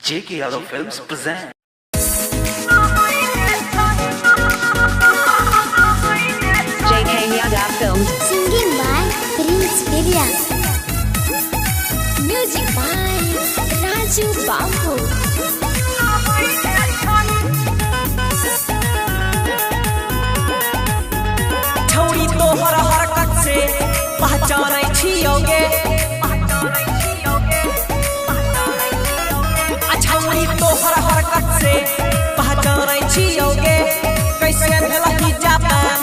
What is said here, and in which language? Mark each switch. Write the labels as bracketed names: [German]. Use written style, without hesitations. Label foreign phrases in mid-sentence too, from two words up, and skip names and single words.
[English] JK Yadav Films present. JK Yadav Films. Singing by Prince Vidya. Music by Raju Babu. [Maithili] छौरी तोहर हरकत से पहचानै छियोगे छौरी तोहर हरकत से पहचानै छियोगे कैसे भेलही जापान